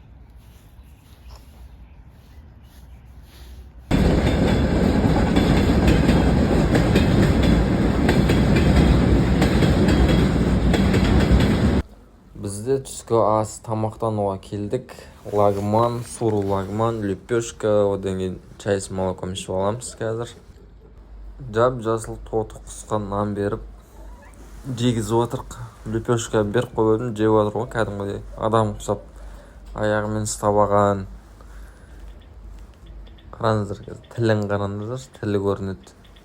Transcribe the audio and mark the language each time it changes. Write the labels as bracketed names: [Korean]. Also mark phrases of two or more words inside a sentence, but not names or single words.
[Kazakh] Бізде түскі ас тамақтануға келдік. Лагман, суру лагман, лепешка, одан кейін [Russian] чай с молоком [Kazakh] ішіп аламыз қазір. Жап-жасыл тоты құсқан нан беріп жегізіп отырық. Лепешка беріп қойдым, жеп отыр ғой, кәдімгідей адам құсап аяғымен ұстабаған. Қараңыздар қазір, тілін қараңыздар, тілі көрінеді.